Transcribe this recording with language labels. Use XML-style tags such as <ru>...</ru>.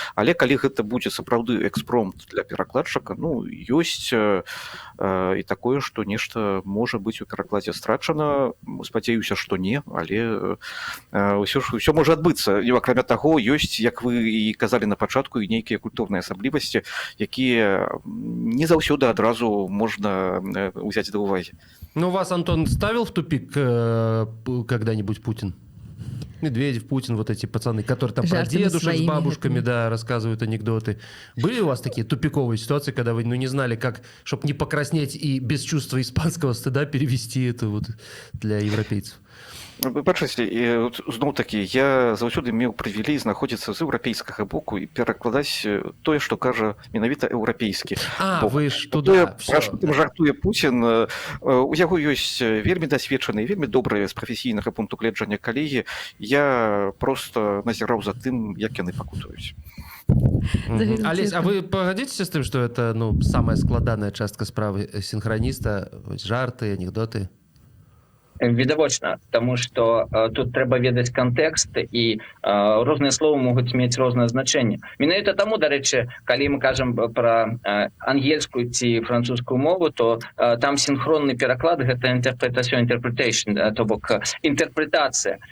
<be>Але калі гэта будзе сапраўды экспромт для перакладчыка, ёсць і такое, што нешта можа быць у перакладзе страчана. Спадзяюся, што не, але ўсё можа адбыцца. І акрамя таго, ёсць, як вы і казалі на пачатку, і нейкія культурныя асаблівасці, якія не заўсёды адразу можна ўзяць да ўвагі.</be> <ru>Ну, вас, Антон, ставил в тупик когда-нибудь Путин? Медведев, Путин, вот эти пацаны, которые там про дедушек с бабушками, да, рассказывают анекдоты. Были у вас такие тупиковые ситуации, когда вы не знали, как, чтобы не покраснеть и без чувства испанского стыда перевести это вот для европейцев?</ru> <be>Вы бачыце, зноў такі, я заўсёды меў прывілей знаходзіцца з еўрапейскага боку і перакладаць тое, што кажа менавіта еўрапейскі.</be> <ru>Вы ж туда.</ru> <be>Пра што там жартуе Пуцін, у яго ёсць вельмі дасведчаныя, вельмі добрыя з прафесійнага пункту гледжання калегі. Я проста назіраў за тым, як яны пакутуюць.</be> <ru>Олесь, а вы погодитесь с тым, што это самая</ru> <be>складаная частка справы</be> <ru>синхрониста, жарты, анекдоты?</ru> <be>Відавочна, таму што тут трэба ведаць кантэкст, і розныя словы могуць мець рознае значэнне. Менавіта таму, дарэчы, калі мы кажам пра ангельскую ці французскую мову, то там синхронны пераклад — гэта interpretation, то бок інтэрпрэтацыя.</be>